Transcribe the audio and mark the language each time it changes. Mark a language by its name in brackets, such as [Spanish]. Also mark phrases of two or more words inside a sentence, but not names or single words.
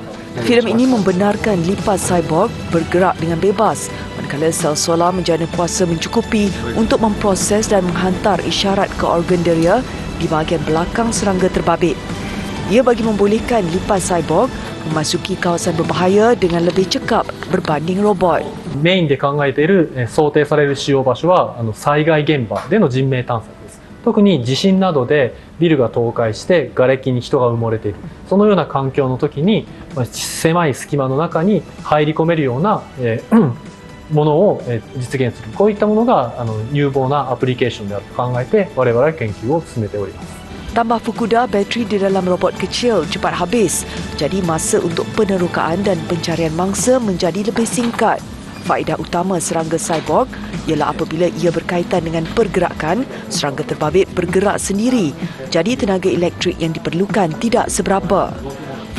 [Malay] Filem ini membenarkan lipas cyborg bergerak dengan bebas, manakala sel solar menjana kuasa mencukupi untuk memproses dan menghantar isyarat ke organ deria di bahagian belakang serangga terbabit. Ia bagi membolehkan lipas cyborg memasuki kawasan berbahaya dengan lebih cekap berbanding robot. [Japanese] メインで考えている想定される使用場所は災害現場での人命探索です。特に地震などでビルが倒壊して瓦礫に人が埋もれている、そのような環境の時に狭い隙間の中に入り込めるようなものを実現する、こういったものが有望なアプリケーションであると考えて我々は研究を進めております。 [Malay] Tambah Fukuda, bateri di dalam robot kecil cepat habis, jadi masa untuk penerokaan dan pencarian mangsa menjadi lebih singkat. Faedah utama serangga cyborg ialah apabila ia berkaitan dengan pergerakan, serangga terbabit bergerak sendiri, jadi tenaga elektrik yang diperlukan tidak seberapa.